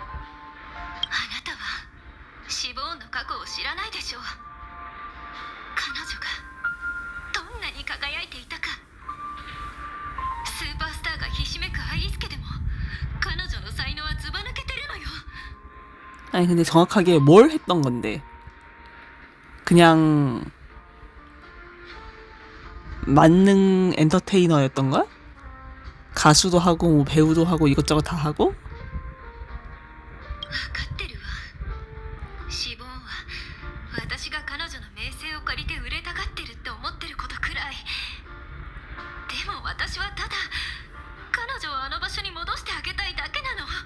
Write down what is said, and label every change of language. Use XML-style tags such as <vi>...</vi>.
<ja>あなたはシボーンの過去を知らないでしょう。彼女がどんなに輝いていたか。スーパースターがひしめくアイリス家でも彼女の才能はずば抜けてるのよ。</ja> <ko>아니 근데 정확하게 뭘 했던 건데? 그냥 만능 엔터테이너였던 거야? 가수도 하고 뭐 배우도 하고 이것저것 다 하고?</ko> <ja>分かってるわ。シボーンは私が彼女の名声を借りて売れたがってるって思ってることくらい。でも私はただ彼女をあの場所に戻してあげたいだけなの。</ja>